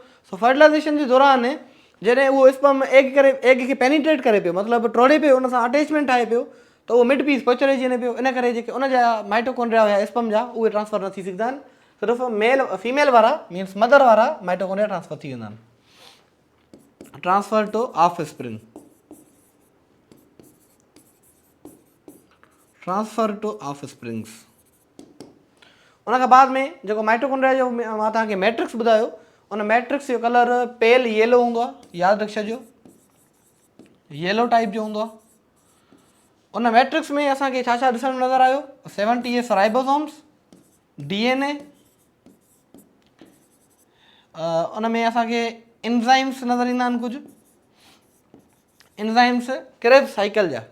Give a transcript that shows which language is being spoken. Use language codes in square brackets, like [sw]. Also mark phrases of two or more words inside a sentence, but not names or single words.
[sd] सो फर्टिलाइज़ेशन जे दौरान जॾहिं उहो स्पर्म एग खे पेनिट्रेट करे पियो, मतिलबु टोड़े पियो, उन सां अटैचमेंट ठाहे पियो, त उहो मिड पीस पोइ रहिजी वञे पियो। इन करे जेके उन जा माइटोकॉन्ड्रिया हुया स्पर्म जा, उहे ट्रांसफर न थी सघंदा आहिनि, सिर्फ़ु [en] male female [sd] वारा [en] means mother [sd] वारा माइटोकॉन्ड्रिया ट्रांसफर थी वेंदा आहिनि। [en] transfer to off spring, transfer to off springs. [sd] उन खां बाद में जेको माइटोकॉन्ड्रिया जो मां तव्हांखे मैट्रिक्स ॿुधायो, उन मैट्रिक्स जो कलर [en] pale yellow [sd] हूंदो आहे, यादि रखी छॾियो, [en] yellow type [sd] जो हूंदो आहे। उन मैट्रिक्स में असांखे छा छा ॾिसणु नज़र आयो, [en] 70s ribosomes, [sd] DNA, उन में असांखे एंजाइम्स नज़र ईंदा आहिनि कुझु एंजाइम्स, [en] Krebs cycle [sd] जा।